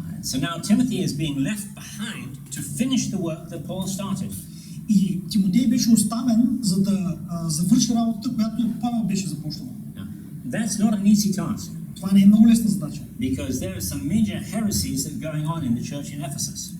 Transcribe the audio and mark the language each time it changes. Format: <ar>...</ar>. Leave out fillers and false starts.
<en>So now Timothy is being left behind to finish the work that Paul started.</en> <bg>И Тимотей беше оставен, за да завърши работата, която Павел беше започнал.</bg> <en>That's not an easy task.</en> <bg>Това не е много лесна задача.</bg> <en>Because there are some major heresies that are going on in the church in Ephesus.</en>